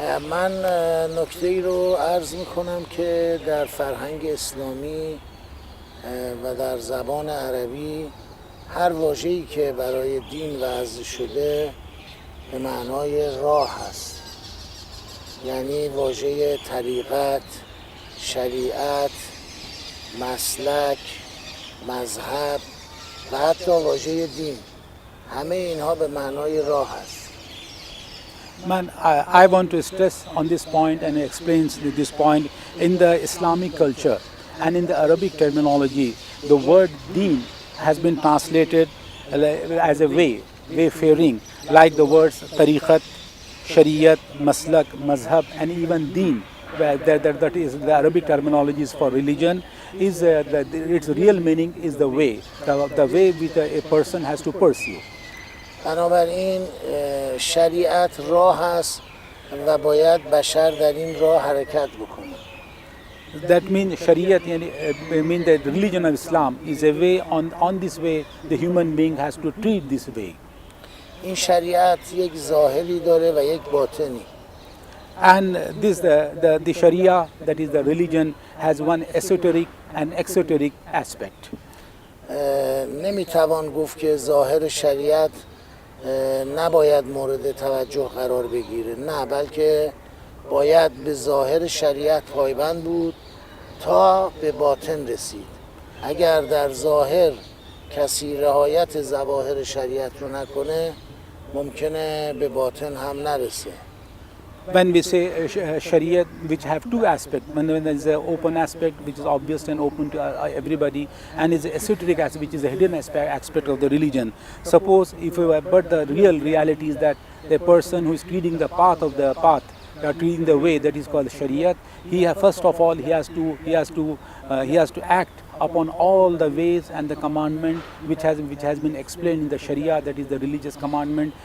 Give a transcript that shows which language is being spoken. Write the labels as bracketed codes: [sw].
[fa] من نکته ای رو عرض می کنم که در فرهنگ اسلامی و در زبان عربی هر واژه‌ای که برای دین وضع شده به معنای راه است. یعنی واژه طریقت، شریعت، مسلک، مذهب و حتی واژه دین، همه اینها به معنای راه است. [en] I want to stress on this point and explain this point. In the Islamic culture and in the Arabic terminology, the word deen has been translated as a wayfaring, like the words tariqat, shariat, maslak, mazhab, and even deen. That is the Arabic terminologies for religion. Its real meaning is the way which a person has to pursue. [fa] بنابراین شریعت راه است و باید بشر در این راه حرکت بکنه. [en] That means Shariat, mean the religion of Islam is a way. On this way, the human being has to treat this way. [fa] این شریعت یک ظاهری داره و یک باطنی. [en] And this the Sharia, that is the religion, has one esoteric and exoteric aspect. [fa] نمیتوان گفت که ظاهر شریعت نباید مورد توجه قرار بگیره، نه، بلکه باید به ظاهر شریعت پایبند بود تا به باطن رسید. اگر در ظاهر کسی رعایت ظواهر شریعت رو نکنه ممکنه به باطن هم نرسه. [en] When we say Sharia, which have two aspects, when there is an open aspect which is obvious and open to everybody, and is the esoteric aspect which is a hidden aspect of the religion. Suppose but the real reality is that the person who is treating the path, treating the way that is called Shariat, first of all he has to act upon all the ways and the commandment which has been explained in the Sharia, that is the religious commandment.